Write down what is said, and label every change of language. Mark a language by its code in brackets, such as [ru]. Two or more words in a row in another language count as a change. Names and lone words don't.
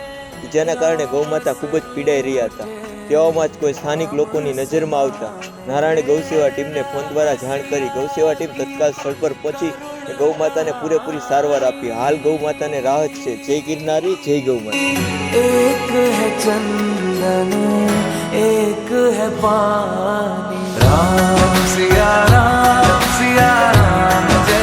[gu] ઈજાના કારણે ગૌમાતા ખૂબ જ પીડાઈ રહ્યા હતા। તેવામાં જ કોઈ સ્થાનિક લોકોની નજરમાં આવતા નારાયણ ગૌસેવા ટીમને ફોન દ્વારા જાણ કરી ગૌસેવા ટીમ તત્કાલ સ્થળ પર પહોંચી ગૌમાતાને પૂરેપૂરી સારવાર આપી। હાલ ગૌમાતાને રાહત છે। જય ગિરનારી, જય ગૌમાતા। [hi] एक है चंदन एक है पानी, राम सिया राम